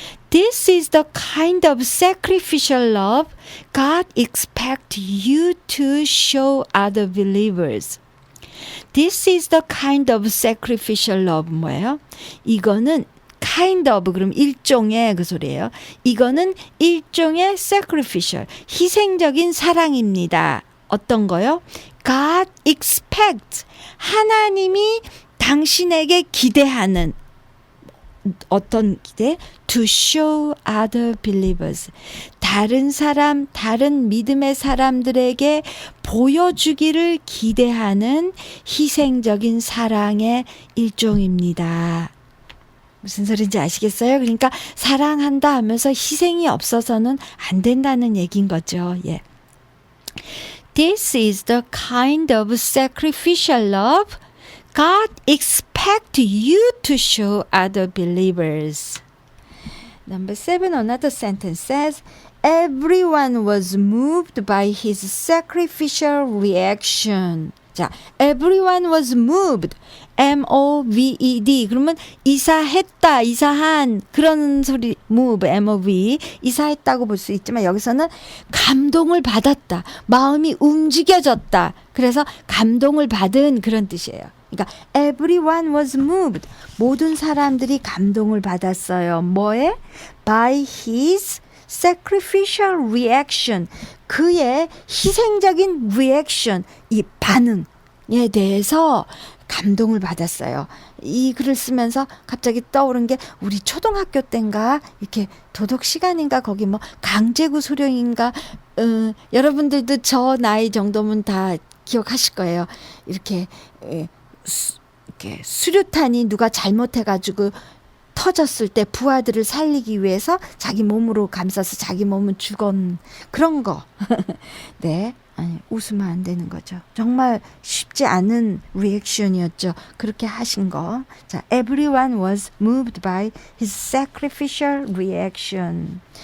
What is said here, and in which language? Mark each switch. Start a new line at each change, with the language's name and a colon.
English: This is the kind of sacrificial love God expects you to show other believers. This is the kind of sacrificial love
Korean: 뭐예요? 이거는 kind of 그럼 일종의 그 소리예요. 이거는 일종의 sacrificial 희생적인 사랑입니다. 어떤 거요?
English: God expects
Korean: 하나님이 당신에게 기대하는 어떤 기대?
English: To show other believers.
Korean: 다른 사람, 다른 믿음의 사람들에게 보여주기를 기대하는 희생적인 사랑의 일종입니다. 무슨 소리인지 아시겠어요? 그러니까 사랑한다 하면서 희생이 없어서는 안 된다는 얘기인 거죠. 예.
English: This is the kind of sacrificial love God expects you to show other believers. Number 7, another sentence says, everyone was moved by his sacrificial reaction.
Korean: 자,
English: everyone was moved. M-O-V-E-D.
Korean: 그러면 이사했다, 이사한 그런 소리, move, M-O-V. 이사했다고 볼 수 있지만 여기서는 감동을 받았다. 마음이 움직여졌다. 그래서 감동을 받은 그런 뜻이에요. 그러니까
English: everyone was moved.
Korean: 모든 사람들이 감동을 받았어요. 뭐에?
English: By his sacrificial reaction.
Korean: 그의 희생적인 reaction, 이 반응에 대해서 감동을 받았어요. 이 글을 쓰면서 갑자기 떠오른 게 우리 초등학교 때인가 이렇게 도덕 시간인가 거기 뭐 강제구 소령인가 여러분들도 저 나이 정도면 다 기억하실 거예요. 이렇게 수류탄이 누가 잘못해가지고 터졌을 때 부하들을 살리기 위해서 자기 몸으로 감싸서 자기 몸은 죽은 그런 거. 네, 아니 웃으면 안 되는 거죠. 정말 쉽지 않은 리액션이었죠. 그렇게 하신 거. 자,
English: everyone was moved by his sacrificial reaction.